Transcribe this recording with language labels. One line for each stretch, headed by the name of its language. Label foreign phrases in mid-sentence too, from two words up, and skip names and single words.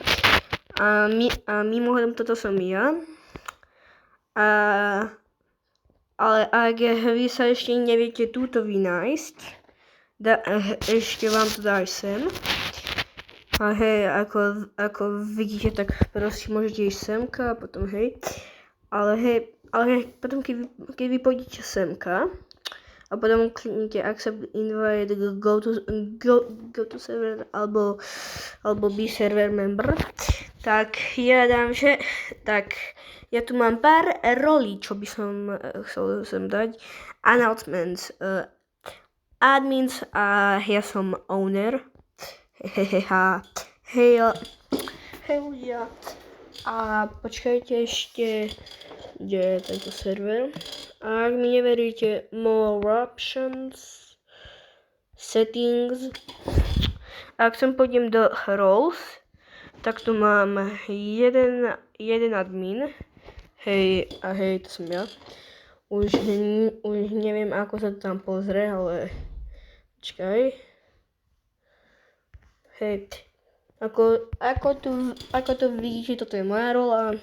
Slovak: A mimochodom toto som ja. Ale ak vy sa ešte neviete túto vynájsť, ešte vám to dá aj sem. A hej, ako vidíte, tak proste môžete ísť semka a potom hej. Ale hej, potom keď vy pôjdete semka a potom kliknite
English: accept invite, go to server
Slovak: alebo
English: be server member,
Slovak: tak ja dám, že tak ja tu mám pár rolí, čo by som chcel sem dať.
English: Announcements, admins
Slovak: a ja som owner. Hej ľudia, a počkajte ešte, kde je tento server. A ak mi neveríte,
English: more options, settings.
Slovak: Ak sem pôjdem do roles, tak tu mám jeden admin. Hej, a hej, to som ja. Už neviem, ako sa to tam pozrie, ale počkaj. Hej, ako to vidíte, toto je moja rola.